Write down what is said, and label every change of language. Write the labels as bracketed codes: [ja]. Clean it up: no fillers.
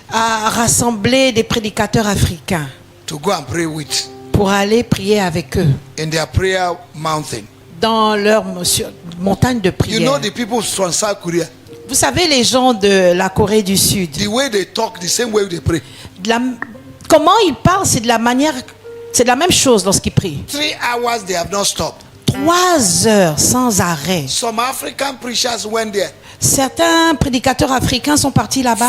[fr] a rassemblé des prédicateurs africains [en] to go and pray with [fr] pour aller prier avec eux [en] in their prayer mountain. [fr] dans leur montagne de [en] You [fr] prière. [en] know the people from South Korea, [fr] Vous savez, les gens de la Corée du Sud, [en] the way they talk, the same way they pray. [fr] comment ils parlent, c'est de la manière, c'est de la même chose lorsqu'ils prient. [en] 3 hours they have not stopped. [fr] 3 heures sans arrêt. [en] Some African preachers went there. [fr] Certains prédicateurs africains sont partis là-bas.